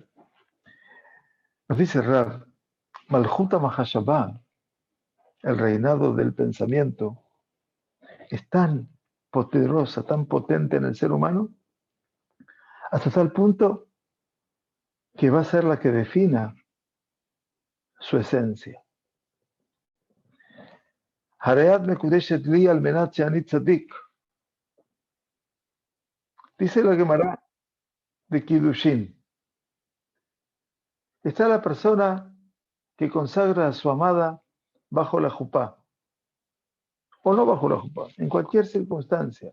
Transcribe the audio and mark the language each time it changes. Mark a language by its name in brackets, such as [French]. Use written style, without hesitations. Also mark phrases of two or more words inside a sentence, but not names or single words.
[Spanish] Nos dice Rab, [Hebrew] מלכותא מחשבה, [Spanish] el reinado del pensamiento, es tan poderosa, tan potente en el ser humano, hasta tal punto que va a ser la que defina su esencia. [Hebrew] הרי את מקודשת לי על מנת שאני צדיק. [Spanish] Dice la Gemara de Kiddushin. Está la persona que consagra a su amada bajo la jupá, o no bajo la jupá, en cualquier circunstancia.